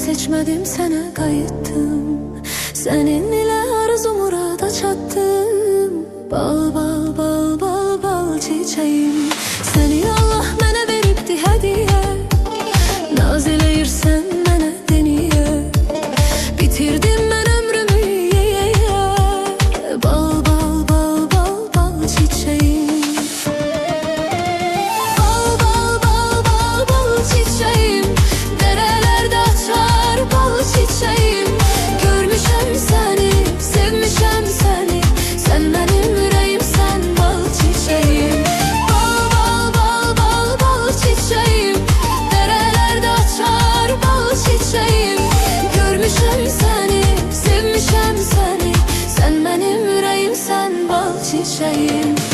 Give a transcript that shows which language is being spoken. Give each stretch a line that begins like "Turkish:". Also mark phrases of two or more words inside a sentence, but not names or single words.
Azerbaijani: Dəyişmədim, sənə qayıtdım. Səninlə arzu murada çatdım. Bal, bal, bal, bal, bal çiçeğim. Səni Allah mənə veribdi hədiyyə. Naz eləyirsən mənə deniyə. Bitirdim mən ömrümü yeyə. Bal, bal, bal, bal, bal çiçeğim. Bal, bal, bal, bal, bal çiçeğim.
Turkish: Derelerde açar bal çiçeğim.
Azerbaijani: Görmüşəm səni, sevmişəm səni. Sən mənim ürəyimsən bal çiçeğim. Bal, bal, bal, bal, bal çiçeğim.
Turkish: Derelerde açar bal çiçeğim.
Azerbaijani: Görmüşəm səni, sevmişəm səni. Sən mənim ürəyimsən bal çiçeğim.